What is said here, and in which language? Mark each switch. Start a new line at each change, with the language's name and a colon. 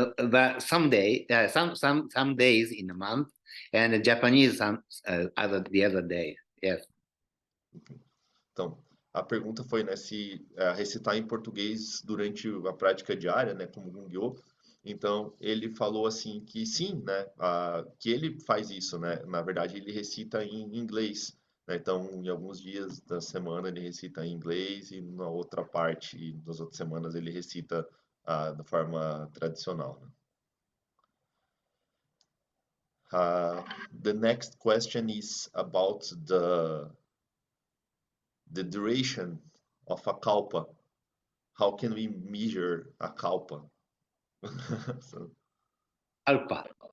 English: But someday, some days in a month, and the Japanese the other day. Yes.
Portuguese: Então, a pergunta foi, né, se recitar em português durante a prática diária, né, como Gongyo. Então, ele falou assim que sim, né, que ele faz isso, né, na verdade ele recita em inglês, né, então em alguns dias da semana ele recita em inglês e na outra parte, das outras semanas ele recita da forma tradicional, né?
English: The next question is about the duration of a kalpa. How can we measure a kalpa? So, Alpha.